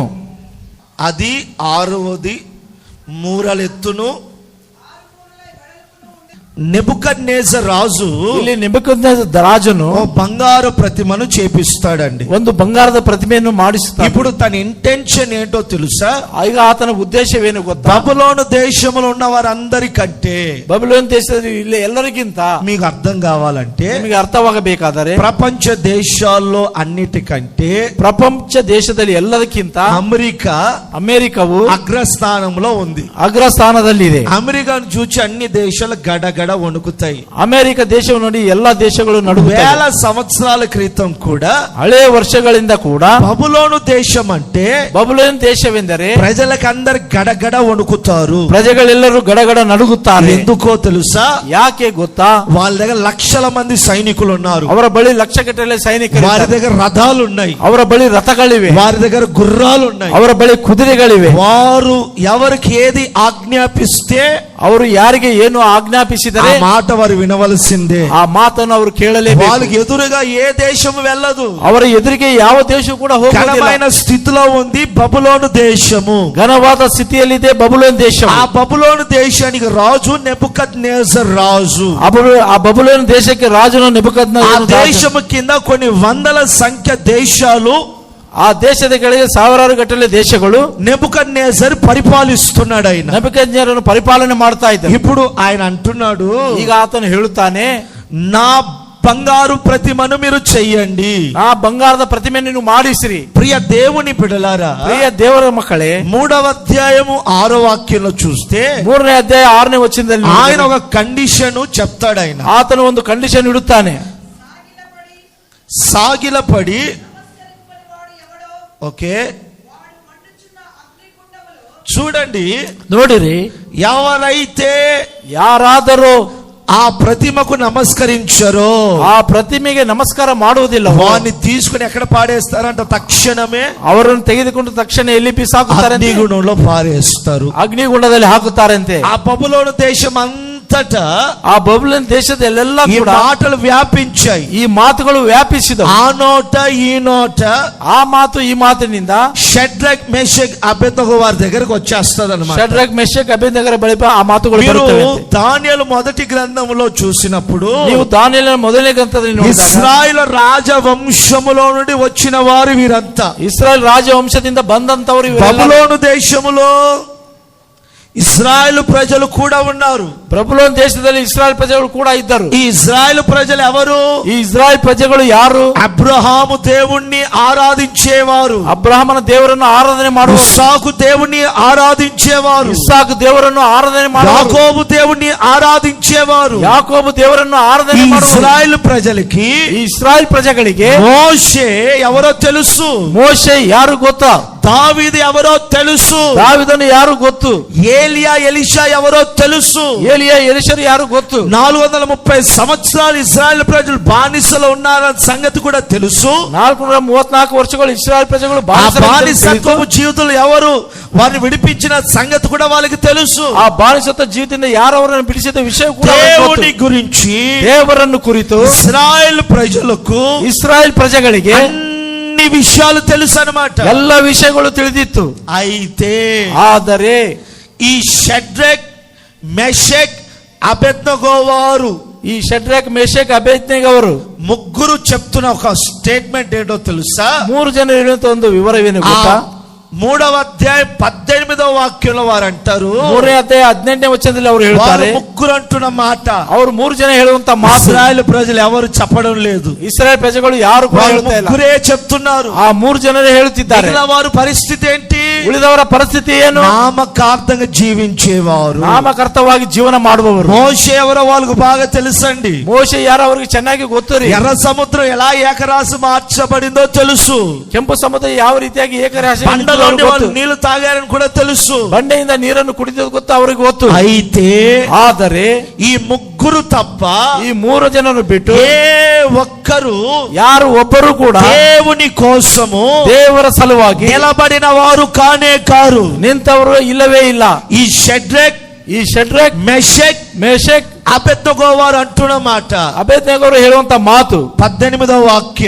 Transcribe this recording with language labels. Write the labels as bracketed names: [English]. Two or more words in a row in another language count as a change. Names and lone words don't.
[Telugu] అది 6వది మూరలెత్తును. నెబుకద్నెజర్ రాజు [Kannada] ಇಲ್ಲಿ ನೆಬೂಕದ್ನೆಚ್ಚರ್ ರಾಜನು [Telugu] ఓ బంగారు ప్రతిమను చేపిస్తాడండి. [Kannada] ಒಂದು ಬಂಗಾರದ ಪ್ರತಿಮೆಯನ್ನು ಮಾಡಿಸುತ್ತಾನೆ. [Telugu] ఇప్పుడు తన ఇంటెన్షన్ ఏంటో తెలుసా? [Kannada] ಈಗ ಆತನ ಉದ್ದೇಶವೇನು ಗೊತ್ತಾ? [Telugu] బబులోను దేశంలో ఉన్న వారందరికంటే, [Kannada] ಬಬುಲೋನ್ ದೇಶದಲ್ಲಿ ಇಲ್ಲಿ ಎಲ್ಲರಿಗಿಂತ [Telugu] మీకు అర్థం కావాలంటే, [Kannada] ನಿಮಗೆ ಅರ್ಥವಾಗಬೇಕಾದರೆ, [Telugu] ప్రపంచ దేశాల్లో అన్నిటికంటే [Kannada] ಪ್ರಪಂಚ ದೇಶದಲ್ಲಿ ಎಲ್ಲದಕ್ಕಿಂತ ಅಮೆರಿಕವು [Telugu] అగ్రస్థానంలో ఉంది. [Kannada] ಅಗ್ರಸ್ಥಾನದಲ್ಲಿದೆ. [Telugu] అమెరికాను చూచి అన్ని దేశాలు గడగడ వణుకుతాయి. [Kannada] ಅಮೆರಿಕ ದೇಶವನ್ನು ನೋಡಿ ಎಲ್ಲಾ ದೇಶಗಳು ನಡುಗುತ್ತವೆ. [Telugu] వేల సంవత్సరాల క్రితం కూడా [Kannada] ಹಳೆ ವರ್ಷಗಳಿಂದ ಕೂಡ [Telugu] బబులోను దేశం అంటే [Kannada] ಬಬುಲೋನ್ ದೇಶವೆಂದರೆ [Telugu] ప్రజలకందరు గడగడ వణుకుతారు. [Kannada] ಪ್ರಜೆಗಳೆಲ್ಲರೂ ಗಡಗಡ ನಡುಗುತ್ತಾರೆ. [Telugu] ఎందుకో తెలుసా? [Kannada] ಯಾಕೆ ಗೊತ್ತಾ? [Telugu] వాళ్ళ దగ్గర లక్షల మంది సైనికులు ఉన్నారు. [Kannada] ಅವರ ಬಳಿ ಲಕ್ಷಗಟ್ಟಲೆ ಸೈನಿಕರು, [Telugu] వారి దగ్గర రథాలు ఉన్నాయి, [Kannada] ಅವರ ಬಳಿ ರಥಗಳಿವೆ, [Telugu] వారి దగ్గర గుర్రాలు ఉన్నాయి. [Kannada] ಅವರ ಬಳಿ ಕುದುರೆಗಳಿವೆ. [Telugu] వారు ఎవరికి ఏది ఆజ్ఞాపిస్తే [Kannada] ಅವರು ಯಾರಿಗೆ ಏನು [Telugu] ఆ [Kannada] ಆಜ್ಞಾಪಿಸಿದರೆ [Telugu] మాట వారు వినవలసిందే. [Kannada] ಆ ಮಾತನ್ನು ಅವರು ಕೇಳಲೇಬೇಕು. [Telugu] వాళ్ళకి ఎదురుగా ఏ దేశం వెళ్ళదు. [Kannada] ಅವರ ఎదుರಿಗೆ ಯಾವ ದೇಶ ಕೂಡ ಹೋಗುವುದಿಲ್ಲ. [Telugu] ఘనమైన స్థితిలో ఉంది బబులోను దేశము. [Kannada] ಘನವಾದ ಸ್ಥಿತಿಯಲ್ಲಿದೆ ಬಬುಲೋನ್ ದೇಶ. [Telugu] ఆ బబులోను దేశానికి రాజు నెబుకద్నెజర్ రాజు. [Kannada] ಆ ಬಬುಲೋನ್ ದೇಶಕ್ಕೆ ರಾಜನು ನೆಬೂಕದ್ನೆಚ್ಚರನು [Telugu] ఆ దేశము కింద కొన్ని వందల సంఖ్య దేశాలు, [Kannada] ಆ ದೇಶದ ಕೆಳಗೆ ಸಾವಿರಾರು ಗಟ್ಟಲೆ ದೇಶಗಳು [Telugu] నెబుకద్నెజర్ పరిపాలిస్తున్నాడు. ఆయన [Kannada] ನೆಬೂಕದ್ನೆಚ್ಚರನು ಪರಿಪಾಲನೆ ಮಾಡ್ತಾ ಇದ್ದ. [Telugu] ఇప్పుడు ఆయన అంటున్నాడు, [Kannada] ಈಗ ಆತನು ಹೇಳುತ್ತಾನೆ, [Telugu] నా బంగారు ప్రతిమను మీరు చెయ్యండి. [Kannada] ಆ ಬಂಗಾರದ ಪ್ರತಿಮೆಯನ್ನು ನೀವು ಮಾಡಿಸಿರಿ. [Telugu] ప్రియ దేవుని బిడ్డలారా, [Kannada] ಪ್ರಿಯ ದೇವರ ಮಕ್ಕಳೇ, [Telugu] 3వ అధ్యాయము 6వ వాక్యంలో చూస్తే [Kannada] 3ನೇ ಅಧ್ಯಾಯ 6ನೇ ವಚನದಲ್ಲಿ [Telugu] ఆయన ఒక కండిషన్ చెప్తాడు. ఆయన [Kannada] ಆತನು ಒಂದು ಕಂಡೀಷನ್ ಇಡುತ್ತಾನೆ. [Telugu] సాగిలపడి, ఓకే చూడండి, [Kannada] ನೋಡಿರಿ, [Telugu] ఎవరైతే [Kannada] ಯಾರಾದರೂ [Telugu] ఆ ప్రతిమకు నమస్కరించరో, [Kannada] ಆ ಪ್ರತಿಮೆಗೆ ನಮಸ್ಕಾರ ಮಾಡುವುದಿಲ್ಲ, [Telugu] వారిని తీసుకుని ఎక్కడ పాడేస్తారంట? తక్షణమే [Kannada] ಅವರನ್ನು ತೆಗೆದುಕೊಂಡು ತಕ್ಷಣ ಎಲ್ಲಿ ಬಿಸಾಕುತ್ತಾರೆ? [Telugu] అగ్నిగుండంలో పారేస్తారు. [Kannada] ಅಗ್ನಿಗುಂಡದಲ್ಲಿ ಹಾಕುತ್ತಾರಂತೆ. [Telugu] ఆ బబులోను దేశం అంతటా [Kannada] ಆ ಬಬುಲೋನ್ ದೇಶದಲ್ಲೆಲ್ಲ [Telugu] ఈ [Kannada] ಕೂಡ [Telugu] మాటలు వ్యాపించాయి. [Kannada] ಈ ಮಾತುಗಳು ವ್ಯಾಪಿಸಿದವು. [Telugu] ఆ నోట ఈ నోట [Kannada] ಆ ಮಾತು ಈ ಮಾತಿನಿಂದ [Telugu] షడ్రక్ మేషక్ అబేద్నెగో వారి దగ్గరకు వచ్చేస్తది అన్నమాట. [Kannada] ಶದ್ರಕ್ ಮೆಷಕ್ ಅಬೇದ್ನೆಗರ ಬಳಿ ಆ ಮಾತುಗಳು [Telugu] మీరు [Kannada] ಬರುತ್ತವೆ. [Telugu] దానియేలు మొదటి గ్రంథములో చూసినప్పుడు [Kannada] ನೀವು ದಾನಿಯೇಲನ ಮೊದಲನೇ ಗ್ರಂಥದಲ್ಲಿ ನೋಡಿದಾಗ [Telugu] ఇశ్రాయేలు రాజవంశములో నుండి వచ్చిన వారు వీరంతా. [Kannada] ಇಸ್ರಾಯೇಲ್ ರಾಜವಂಶದಿಂದ ಬಂದಂತವರು ಇವರೆಲ್ಲ. [Telugu] బబులోను దేశములో ఇశ్రాయేలు ప్రజలు కూడా ఉన్నారు. [Kannada] ಬಬುಲೋನ್ ದೇಶದಲ್ಲಿ ಇಸ್ರಾಯೇಲ್ ಪ್ರಜೆಗಳು ಕೂಡ ಇದ್ದರು. [Telugu] ఈ ఇశ్రాయేలు ప్రజలు ఎవరు? [Kannada] ಈ ಇಸ್ರಾಯೇಲ್ ಪ್ರಜೆಗಳು ಯಾರು? [Telugu] అబ్రహాము దేవుణ్ణి ఆరాధించేవారు, [Kannada] ಅಬ್ರಹಾಮನ ದೇವರನ್ನು ಆರಾಧನೆ ಮಾಡುವರು, [Telugu] ఇస్సాకు దేవుణ్ణి ఆరాధించేవారు, [Kannada] ಇಸ್ಸಾಕ್ ದೇವರನ್ನು ಆರಾಧನೆ ಮಾಡುವರು, [Telugu] యాకోబు దేవుణ్ణి ఆరాధించేవారు. [Kannada] ಯಾಕೋಬು ದೇವರನ್ನು [Telugu] ఈ [Kannada] ಆರಾಧನೆ ಮಾಡುವರು. [Telugu] ఇశ్రాయేలు ప్రజలకి [Kannada] ಈ ಇಸ್ರಾಯೇಲ್ ಪ್ರಜೆಗಳಿಗೆ [Telugu] మోషే ఎవరో తెలుసు, [Kannada] ಮೋಶೆ ಯಾರು ಗೊತ್ತಾ? [Telugu] దావీదు ఎవరో తెలుసు, [Kannada] ದಾವಿದನು ಯಾರು ಗೊತ್ತು? [Telugu] ఏలియా ఎలీషా ఎవరో తెలుసు. [Kannada] ಏಲಿಯ ಎಲಿಷರು ಯಾರು ಗೊತ್ತು? [Telugu] 430 సంవత్సరాలు ఇశ్రాయేల్ ప్రజలు బానిసలో ఉన్నారన్న సంగతి కూడా తెలుసు. 434 ವರ್ಷಗಳು ఇశ్రాయేల్ ప్రజలు ఆ బానిసత్వపు జీవితంలో ఎవరు వారిని విడిపించిన సంగతి కూడా వాళ్ళకి తెలుసు. [Kannada] ಆ ಬಾನಿಸತ್ವ ಜೀವಿತದಿಂದ ಯಾರು ಅವರನ್ನು ಬಿಡಿಸಿದ ವಿಷಯ ಕೂಡ [Telugu] దేవుని గురించి [Kannada] ದೇವರನ್ನು ಕುರಿತು [Telugu] ఇశ్రాయేల్ ప్రజలకు [Kannada] ಇಸ್ರಾಯೇಲ್ ಪ್ರಜೆಗಳಿಗೆ [Telugu] అన్ని విషయాలు తెలుసు అన్నమాట. [Kannada] ಎಲ್ಲ ವಿಷಯಗಳು ತಿಳಿದಿತ್ತು. [Telugu] అయితే [Kannada] ಆದರೆ [Telugu] ఈ షడ్రక్ మెషక్ అబేద్నెగో వారు, [Kannada] ಈ ಶಡ್ರಕ್ ಮೇಷಕ್ ಅಬೇದ್ನೆಗೋ ಅವರು [Telugu] ముగ్గురు చెప్తున్న ఒక స్టేట్మెంట్ ఏంటో తెలుసా? [Kannada] 3 ಜನ ಹೇಳುವಂತ ಒಂದು ವಿವರವೇನು ಗೊತ್ತಾ? [Telugu] 3వ అధ్యాయం 18వ వాక్యంలో వారు అంటారు, [Kannada] 3ನೇ ಅಧ್ಯಾಯ 18ನೇ ವಚನದಲ್ಲಿ ಅವರು [Telugu] వారు [Kannada] ಹೇಳ್ತಾರೆ, [Telugu] ముగ్గురు అంటున్న మాట [Kannada] ಅವರು 3 ಜನ ಹೇಳುವಂತ ಮಾತು [Telugu] ఇశ్రాయేలు ప్రజలు ఎవరు చెప్పడం లేదు. [Kannada] ಇಸ್ರಾಯೇಲ್ ಪ್ರಜೆಗಳು ಯಾರು ಕೂಡ [Telugu] వారు [Kannada] ಹೇಳ್ತಾ ಇಲ್ಲ, [Telugu] ముగ్గురే చెప్తున్నారు. [Kannada] ಆ 3 ಜನರೇ ಹೇಳುತ್ತಿದ್ದಾರೆ. [Telugu] మిగిలిన వారి పరిస్థితి ఏంటి? [Kannada] ಉಳಿದವರ ಪರಿಸ್ಥಿತಿ ಏನು? [Telugu] నామకార్థంగా జీవించేవారు. [Kannada] ನಾಮಕರ್ತವಾಗಿ ಜೀವನ ಮಾಡುವವರು. [Telugu] మోషే ఎవరో వాళ్ళకు బాగా తెలుసండి. [Kannada] ಮೋಶೆ ಯಾರು ಅವರಿಗೆ ಚೆನ್ನಾಗಿ ಗೊತ್ತು ರೀ. [Telugu] ఎర్ర సముద్రం ఎలా ఏకరాశి మార్చబడిందో తెలుసు. [Kannada] ಕೆಂಪು ಸಮುದ್ರ ಯಾವ ರೀತಿಯಾಗಿ ಏಕರಾಶಿ [Telugu] బండలోని వాళ్ళు నీళ్లు తాగారని కూడా తెలుసు. [Kannada] ಬಂಡೆಯಿಂದ ನೀರನ್ನು ಕುಡಿದದ್ದು ಗೊತ್ತು ಅವರಿಗೆ ಗೊತ್ತು. [Telugu] అయితే [Kannada] ಆದರೆ [Telugu] ఈ ముగ్గురు తప్ప [Kannada] ಈ 3 ಜನರು ಬಿಟ್ಟು [Telugu] ఏ ఒక్కరు [Kannada] ಯಾರು ಒಬ್ಬರು ಕೂಡ [Telugu] దేవుని కోసము [Kannada] ದೇವರ ಸಲುವಾಗಿ [Telugu] నిలబడిన వారు కానే కారు. [Kannada] ನಿಂತವರು ಇಲ್ಲವೇ ಇಲ್ಲ. [Telugu] ఈ షడ్రక్ [Kannada] ಈ ಶಡ್ರಕ್ [Telugu] మెషక్ [Kannada] ಮೇಷಕ್ [Telugu] అబేద్నెగో వారు అంటున్న మాట [Kannada] ಅಬೇದ್ನೆಗೋ ಹೇಳುವಂತ ಮಾತು [Telugu] 18వ వాక్యం.